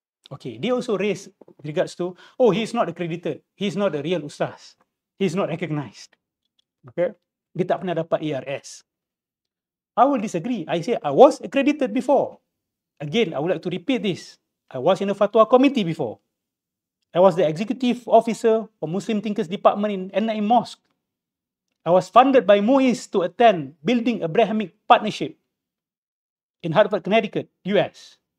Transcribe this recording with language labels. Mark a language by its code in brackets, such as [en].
[en] Okay, they also raise regards to, oh, he's not accredited, he's not a real ustaz, he's not recognized. [ms] Okay, dia tak pernah dapat ARS. [en] I will disagree. I say I was accredited before. Again, I would like to repeat this. I was in a fatwa committee before. I was the executive officer for Muslim Thinkers Department in NIM Mosque. I was funded by MUIS to attend Building Abrahamic Partnership in Hartford, Connecticut, US.